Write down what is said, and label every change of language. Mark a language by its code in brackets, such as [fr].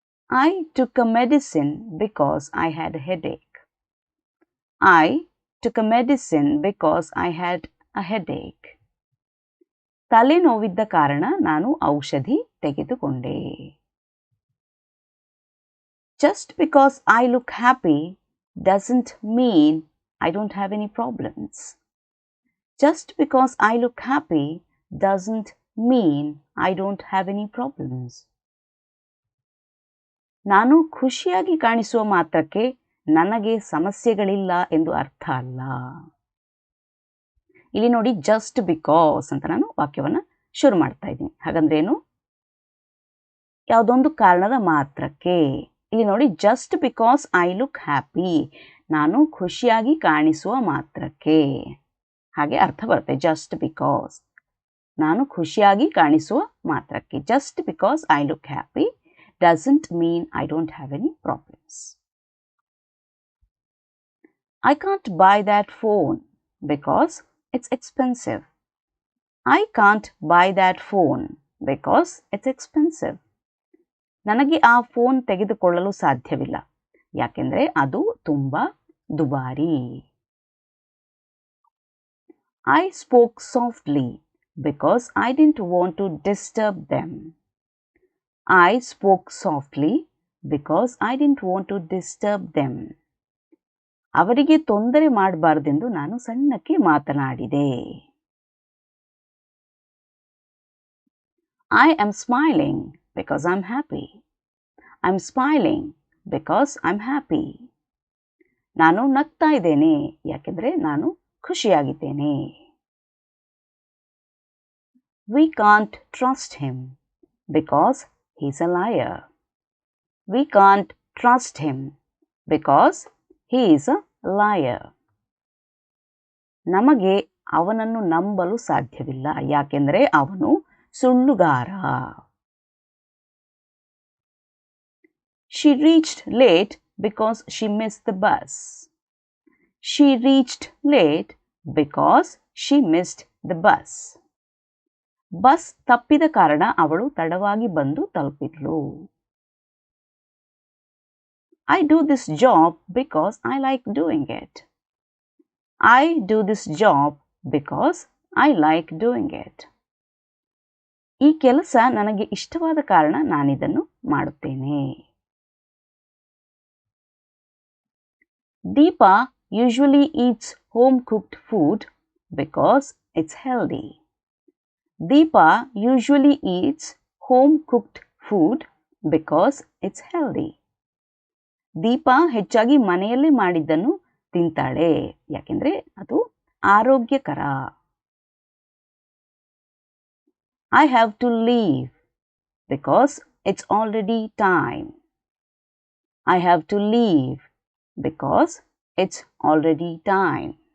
[en] I took a medicine because I had a headache. I took a medicine because I had a headache. [kn] ತಲೆನೋವಿದ್ದ ಕಾರಣ ನಾನು ಔಷಧಿ ತೆಗೆದುಕೊಂಡೆ. [en] Just because I look happy doesn't mean I don't have any problems. Just because I look happy doesn't mean I don't have any problems. [kn] ನಾನು ಖುಷಿಯಾಗಿ ಕಾಣಿಸುವ ಮಾತ್ರಕ್ಕೆ ನನಗೆ ಸಮಸ್ಯೆಗಳಿಲ್ಲ ಎಂದು ಅರ್ಥ ಅಲ್ಲ. ಇಲ್ಲಿ ನೋಡಿ ಜಸ್ಟ್ ಬಿಕಾಸ್ ಅಂತ ನಾನು ವಾಕ್ಯವನ್ನು ಶುರು ಮಾಡ್ತಾ ಇದ್ದೀನಿ. ಹಾಗಂದ್ರೆ ಏನು? ಯಾವುದೊಂದು ಕಾರಣದ ಮಾತ್ರಕ್ಕೆ. ಇಲ್ಲಿ ನೋಡಿ [en] just because I look happy, [kn] ನಾನು ಖುಷಿಯಾಗಿ ಕಾಣಿಸುವ ಮಾತ್ರಕ್ಕೆ, ಹಾಗೆ ಅರ್ಥ ಬರುತ್ತೆ. ಜಸ್ಟ್ ಬಿಕಾಸ್ ನಾನು ಖುಷಿಯಾಗಿ ಕಾಣಿಸುವ ಮಾತ್ರಕ್ಕೆ. [en] Just because I look happy doesn't mean I don't have any problems. I can't buy that phone because it's expensive. I can't buy that phone because it's expensive. [kn] ನನಗೆ ಆ ಫೋನ್ ತೆಗೆದುಕೊಳ್ಳಲು ಸಾಧ್ಯವಿಲ್ಲ, ಯಾಕೆಂದರೆ ಅದು ತುಂಬ ದುಬಾರಿ. [en] I spoke softly because I didn't want to disturb them. I spoke softly because I didn't want to disturb them. [kn] ಅವರಿಗೆ ತೊಂದರೆ ಮಾಡಬಾರದೆಂದು ನಾನು ಸಣ್ಣಕ್ಕೆ ಮಾತನಾಡಿದೆ. [en] I am smiling because I'm happy. I'm smiling because I'm happy. [kn] ನಾನು ನಗ್ತಾ ಇದ್ದೇನೆ ಯಾಕೆಂದರೆ ನಾನು ಖುಷಿಯಾಗಿದ್ದೇನೆ. [en] We can't trust him because he's a liar. We can't trust him because he is a liar. [kn] ನಮಗೆ ಅವನನ್ನು ನಂಬಲು ಸಾಧ್ಯವಿಲ್ಲ ಯಾಕೆಂದರೆ ಅವನು ಸುಳ್ಳುಗಾರ. [en] She reached late because she missed the bus. She reached late because she missed the bus. [kn] Bus ತಪ್ಪಿದ ಕಾರಣ ಅವಳು ತಡವಾಗಿ ಬಂದು ತಲುಪಿದ್ಲು. [en] I do this job because I like doing it. I do this job because I like doing it. [kn] ಈ ಕೆಲಸ ನನಗೆ ಇಷ್ಟವಾದ ಕಾರಣ ನಾನಿದನ್ನು ಮಾಡುತ್ತೇನೆ. [en] Deepa usually eats home cooked food because it's healthy. Deepa usually eats home cooked food because it's healthy. [kn] Deepa ಹೆಚ್ಚಾಗಿ ಮನೆಯಲ್ಲಿ ಮಾಡಿದ್ದನ್ನು ತಿಂತಾಳೆ ಯಾಕೆಂದ್ರೆ ಅದು ಆರೋಗ್ಯಕರ. [en] I have to leave because it's already time. I have to leave because it's already time.